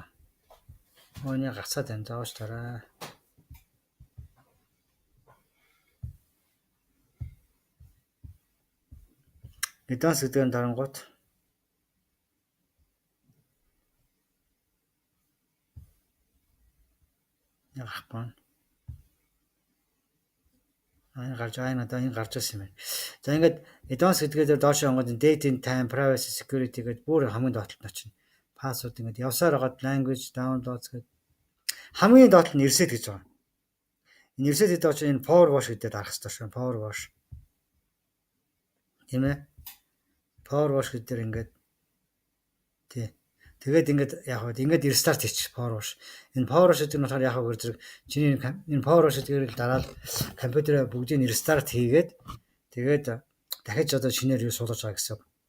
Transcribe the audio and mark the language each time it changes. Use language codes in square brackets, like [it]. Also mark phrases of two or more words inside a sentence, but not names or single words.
[mn] Өөний гацаад байна. Доош тараа. Advanced гэдгээр нь дарангуут яахгүй. Энэ гарч ирсэн юм байна. За ингээд advanced гэдгээр доош онгод [en] date, time, privacy, security [mn] гэдэг бүр хамгийн доотлолт нь очино. Password ингээд явсаар хагаад [en] language, downloads [mn] гэдэг хамгийн доотлол нь reset гэж байгаа. Энэ reset гэдэг чинь энэ [en] power wash [mn] гэдэг дарах хэрэгтэй шүү. [en] Power wash. [mn] Тийм ээ. [en] Power wash [mn] гэдэг ингээд тий. Тэгээд ингээд яг хөө ингээд restart хийчих [en] power wash. [mn] Энэ [en] power wash [mn] гэдэг нь болохоор яг хөө зэрэг чиний энэ [en] power wash [mn] гэдгээр л дараад компьютераа бүгдийг restart хийгээд тэгээд дахиж одоо шинээр юу суулгаж байгаа гэсэн.